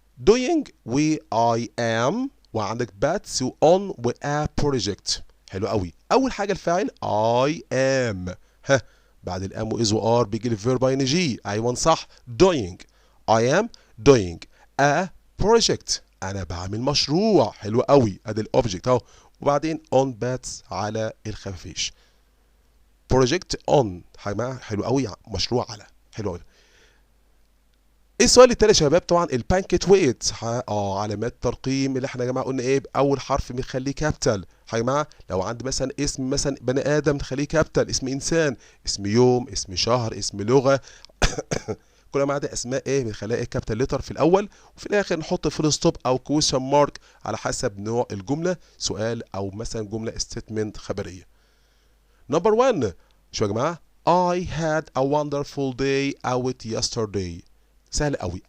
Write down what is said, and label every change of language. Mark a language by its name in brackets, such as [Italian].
[English] doing و I am، وعندك bats و on و a project، حلو قوي. [Arabic] اول حاجه الفاعل I am، ها بعد الام و is و are بيجي الفيرب ان جي، ايوه صح doing [English] I am doing a project، [Arabic] انا بعمل مشروع، حلو قوي ادي الاوبجكت اهو، وبعدين on bats على الخفافيش project on، حلو قوي مشروع على، حلو قوي. السؤال التاني يا شباب طبعا البانكيت ويت، علامات ترقيم اللي احنا يا جماعه قلنا ايه اول حرف بنخليه كابيتال يا جماعه. لو عندي مثلا اسم مثلا بني ادم نخليه كابيتال، اسم انسان، اسم يوم، اسم شهر، اسم لغه كل ما عدا اسماء ايه بنخليها ايه كابيتال لتر في الاول، وفي الاخر نحط فول ستوب او كويشن مارك على حسب نوع الجمله، سؤال او مثلا جمله ستيتمنت خبريه. نمبر 1 شو يا جماعه [English] I had a wonderful day out yesterday، [Arabic] سهل قوي.